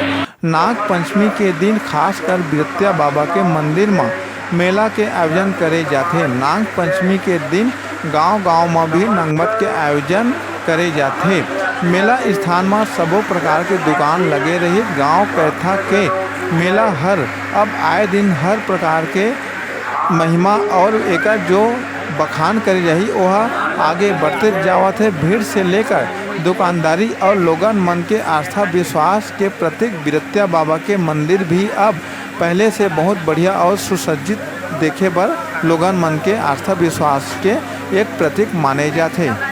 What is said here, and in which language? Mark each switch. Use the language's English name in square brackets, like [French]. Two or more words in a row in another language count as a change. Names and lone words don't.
[Chhattisgarhi] नाग पंचमी के दिन खासकर बिरत्या बाबा के मंदिर में मेला के आयोजन करे जाथे। नाग पंचमी के दिन गांव-गांव में भी नंगमत के आयोजन करे जाथे। मेला स्थान में सबो प्रकार के दुकान लगे रही। गांव कैथा के मेला हर अब आए दिन हर प्रकार के महिमा और एका जो बखान करी रही वह आगे बढ़ते जावत है। भीड़ से लेकर दुकानदारी और लोगन मन के आस्था विश्वास के प्रतीक बिरत्या बाबा के मंदिर भी अब पहले से बहुत बढ़िया और सुसज्जित देखे बर लोगन मन के आस्था विश्वास के एक प्रतीक माने जाते।